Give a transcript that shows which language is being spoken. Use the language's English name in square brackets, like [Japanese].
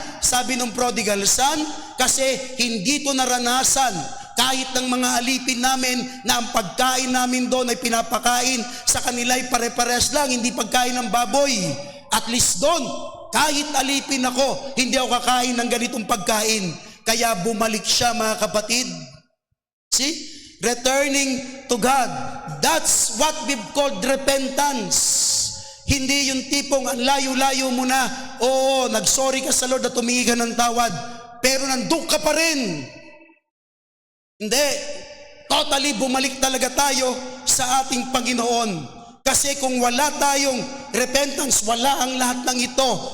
[Filipino] Sabi ng prodigal son, kasi hindi to naranasan kahit ng mga alipin namin na ang pagkain namin doon ay pinapakain sa kanila ay pare-pares lang, hindi pagkain ng baboy. At least doon, kahit alipin ako, hindi ako kakain ng ganitong pagkain. Kaya bumalik siya, mga kapatid. [English] See? Returning to God. That's what we've called repentance. [Filipino] Hindi yung tipong ang layo-layo mo na, oo, nagsorry ka sa Lord at humingi ka ng tawad, pero nandun ka pa rin. Hindi. Totally bumalik talaga tayo sa ating Panginoon. Kasi kung wala tayong repentance, wala ang lahat ng ito.